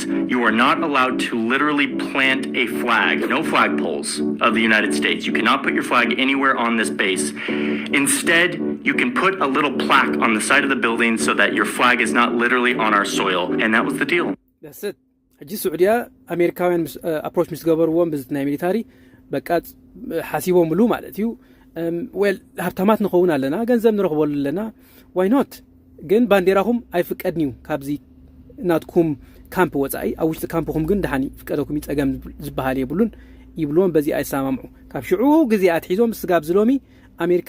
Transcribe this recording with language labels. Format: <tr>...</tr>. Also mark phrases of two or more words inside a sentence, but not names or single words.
<en>You are not allowed to literally plant a flag, no flagpoles of the United States. You cannot put your flag anywhere on this base. Instead, you can put a little plaque on the side of the building so that your flag is not literally on our soil. And that was the deal. That's it.</en> <ti>ሕጂ ስዑድያ ኣሜሪካውያን ኣፕሮች ምስ ገበርዎም በዚ ናይ ሚሊታሪ በቃ ሓሲቦም ብሉ ማለት እዩ ዌል ሃብታማት ንኸውን ኣለና ገንዘብ ንረኽበሉ ኣለና</ti> <en>why not</en> <ti>ግን ባንዴራኹም ኣይፍቀድኒዩ ካብዚ ናትኩም ካምፕ ወፃኢ ኣብ ውሽጢ ካምፕኹም ግን ድሓኒ ፍቀደኩም ይፀገም ዝበሃል የብሉን ይብልዎም በዚ ኣይሰማምዑ ካብ ሽዑ ግዜ ኣትሒዞም ስጋብ ዝሎሚ ኣሜሪካ</ti>